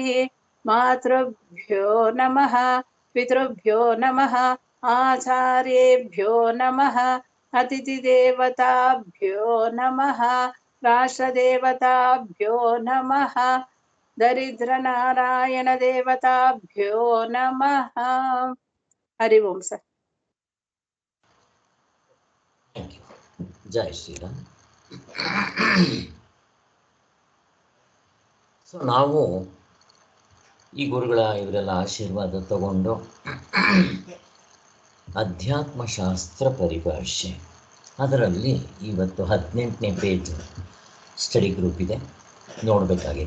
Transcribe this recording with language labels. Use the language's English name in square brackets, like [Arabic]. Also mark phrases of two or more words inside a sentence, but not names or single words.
[Sanskrit] मातृभ्यो नमः, पितृभ्यो नमः, आचार्येभ्यो नमः, अतिथिदेवताभ्यो नमः, राष्ट्रदेवताभ्यो नमः, दरिद्रनारायण देवताभ्यो नमः। हरि ओम सर। [English] thank you. [Hindi] जय श्रीराम. [Kannada] ಸೊ ನಾವು ಈ ಗುರುಗಳ ಇವರೆಲ್ಲ ಆಶೀರ್ವಾದ ತಗೊಂಡು ಅಧ್ಯಾತ್ಮಶಾಸ್ತ್ರ ಪರಿಭಾಷೆ ಅದರಲ್ಲಿ ಇವತ್ತು 18ನೇ ಪೇಜ್ [English] study group [Kannada] ಇದೆ, ನೋಡಬೇಕಾಗಿದೆ.